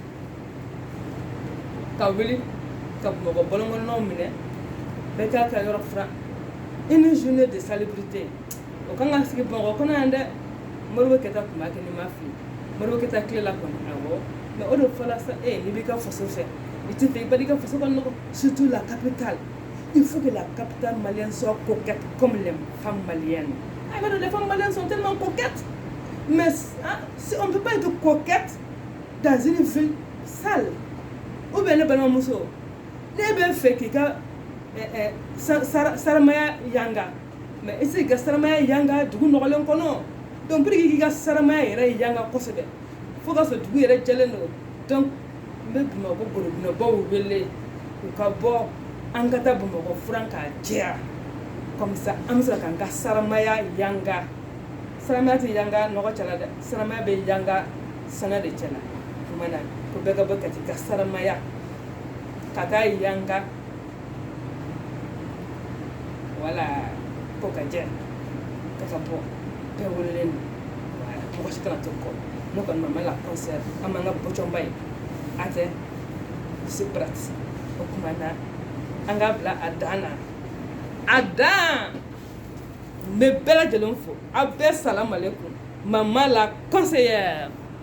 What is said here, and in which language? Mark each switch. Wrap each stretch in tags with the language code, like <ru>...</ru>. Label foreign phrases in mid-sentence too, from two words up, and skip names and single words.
<bm>ka wuli ka Bamakɔ bɔlɔnkɔnɔnaw minɛ bɛɛ k'a ka yɔrɔ furan</bm> <fr>une journée de salubrité</fr> <bm>o kan ka sigi Bamakɔ kɔnɔ yan dɛ Modibo Keyita tun b'a kɛ ni ma fili Modibo Keyita tilela kɔni awɔ mais o de fɔra sa n'i b'i ka faso fɛ i tɛ fɛ i bali ka faso ka nɔgɔ surtout</bm> <fr>la capitale il faut que la capitale malienne soit coquette comme les femmes maliennes les femmes maliennes sont tellement coquettes mais si on ne peut pas être coquette dans une ville sale ou bien</fr> <bm>ne balimamuso ne bɛ fɛ k'i ka saramaya yanga mais i se k'i ka saramaya yanga dugu nɔgɔlen kɔnɔ</bm> <fr>donc pour que</fr> <bm>k'i ka saramaya yɛrɛ yanga kosɛbɛ fo ka sɔrɔ dugu yɛrɛ jɛlen don donc n bɛ Bamakɔ gorobinɛbaw wele u ka bɔ an ka taa Bamakɔ furan k'a jɛya</bm> <fr>comme ça</fr> <bm>an bɛ sɔrɔ k'an ka saramaya yanga saramaya tɛ yanga nɔgɔ cɛla dɛ saramaya bɛ yanga sanga de cɛla tuma na ko bɛɛ ka bɔ ka t'i ka saramaya ka taa yanga wala ko ka jɛ ka bɔ bɛɛ welelen don wala mɔgɔ si kana to kɔ ne kɔni mama la concert an m'an ka bɔcɔnba ye a tɛ</bm> <fr>c'est pratique</fr> <bm>o tuma na an k'a bila a dan na a dan n bɛ bɛɛ lajɛlen fo aw bɛɛ</bm> <ar>salamu aleykum</ar> <bm>mama la conseillère</bm>